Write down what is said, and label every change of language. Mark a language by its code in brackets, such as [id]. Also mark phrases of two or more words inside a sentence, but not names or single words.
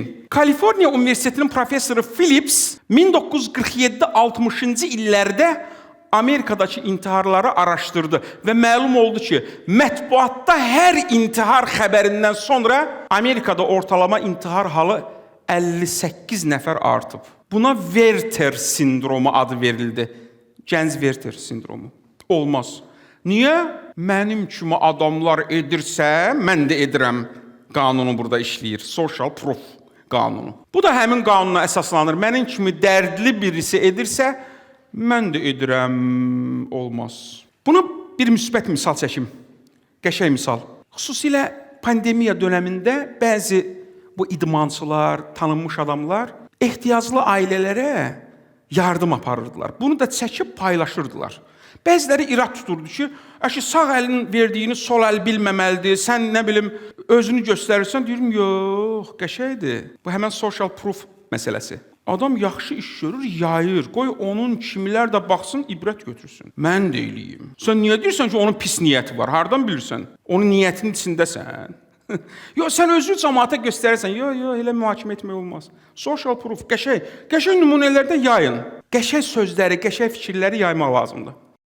[az] Kaliforniya Universitetinin professoru Phillips 1947-60-cı illərdə Amerikadakı intiharları araşdırdı və məlum oldu ki, mətbuatda hər intihar xəbərindən sonra Amerikada ortalama intihar halı 58 nəfər artıb. Buna Werther sindromu adı verildi. Gənc Werther sindromu. Olmaz. Niyə? Mənim kimi adamlar edirsə, mən də edirəm. Qanunu burada işləyir. [en] Social proof [az] qanunu. Bu da həmin qanuna əsaslanır. Mənim kimi dərdli birisi edirsə, mən də edirəm. Olmaz. Buna bir müsbət misal çəkim. Qəşəng misal. Xüsusilə pandemiya dönəmində bəzi bu idmançılar, tanınmış adamlar ehtiyaclı ailələrə yardım aparırdılar. Bunu da çəkib paylaşırdılar. Bəziləri irad tuturdu ki, sağ əlin verdiyini sol əl bilməməlidir, sən nə bilim özünü göstərirsən, deyirəm, yox, qəşəkdir. Bu həmən [en] social proof [az] məsələsi. Adam yaxşı iş görür, yayır. Qoy onun kimlər də baxsın, ibrət götürsün. Mən də eləyim. Sən niyə deyirsən ki, onun pis niyyəti var? Hardan bilirsən? Onun niyyətinin içindəsən. Yox, sən özünü cəmaata göstərirsən. Yox, elə mühakimə etmək olmaz. [en] Social proof, [az] qəşəng nümunələrdə yayın. Qəşəng sözləri, qəşəng fikirləri yaymaq lazımdır.